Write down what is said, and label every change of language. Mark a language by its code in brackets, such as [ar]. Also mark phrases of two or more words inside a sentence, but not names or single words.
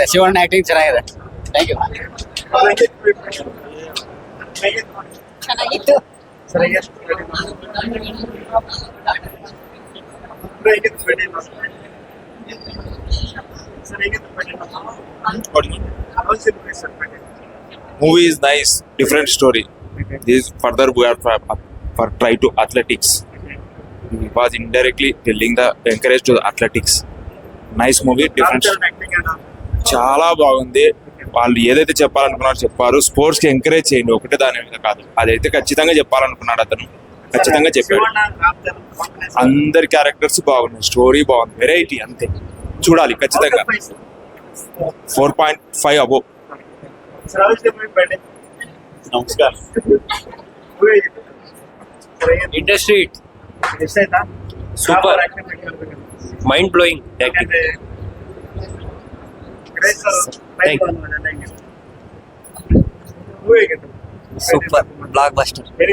[kn] ಶಿವಣ್ಣ ಆಕ್ಟಿಂಗ್ ಚೆನ್ನಾಗಿದೆ. [en] thank you. [kn] ಚೆನ್ನಾಗಿತ್ತು ಸರ್ ಹೇಗಿತ್ತು ಸರ್ ಹೇಗಿತ್ತು [en] Movie is nice, different story. This further we are for try to athletics. He was indirectly telling the encourage to the athletics. Nice movie, different. [te] చాలా బాగుంది. వాళ్ళు ఏదైతే చెప్పాలనుకున్నారో చెప్పారు. స్పోర్ట్స్ కి ఎంకరేజ్ చేయండి, ఒకటే దాని మీద కాదు. అదైతే ఖచ్చితంగా చెప్పాలనుకున్నాడు అతను, ఖచ్చితంగా చెప్పాడు. అందరి క్యారెక్టర్స్ బాగున్నాయి, స్టోరీ బాగుంది, వెరైటీ అంతే. చూడాలి ఖచ్చితంగా. 4.5 అబో. [kn] ನಮಸ್ಕಾರ. [en] industry super, mind blowing acting. super blockbuster.